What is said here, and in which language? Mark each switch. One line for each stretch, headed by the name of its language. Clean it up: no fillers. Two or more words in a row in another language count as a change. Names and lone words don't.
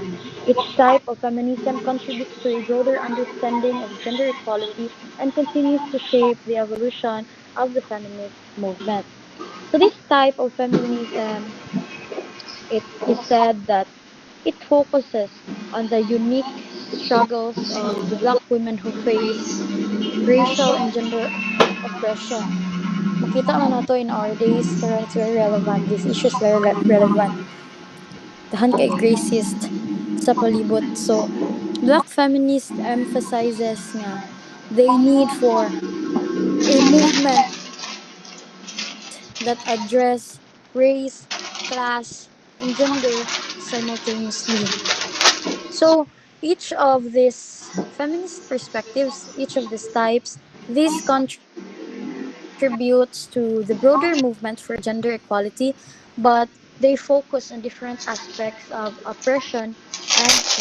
English: Each type of feminism contributes to a broader understanding of gender equality and continues to shape the evolution of the feminist movement. So this type of feminism, it is said that it focuses on the unique struggles of the black women who face racial and gender oppression.
Cebuano: Makita man nato
English: in our days, karon it's very relevant. This issue is very relevant.
Cebuano: Dahan kay racist sa palibot.
English: So, black feminist emphasizes nga they need for a movement that address race, class, and gender simultaneously. So each of these feminist perspectives, each of these types, this contributes to the broader movement for gender equality, but they focus on different aspects of oppression and solution.